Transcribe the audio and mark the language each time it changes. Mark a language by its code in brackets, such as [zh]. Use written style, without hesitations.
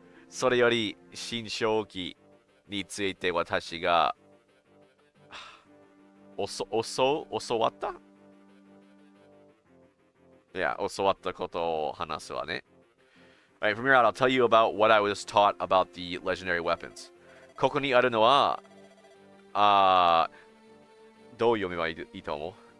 [ja] それより新正気について私が教わった? Yeah, 教わったことを話すわね. [en] Alright, from here out, I'll tell you about what I was taught about the legendary weapons. [ja] ここにあるのは、どう読めばいいと思う?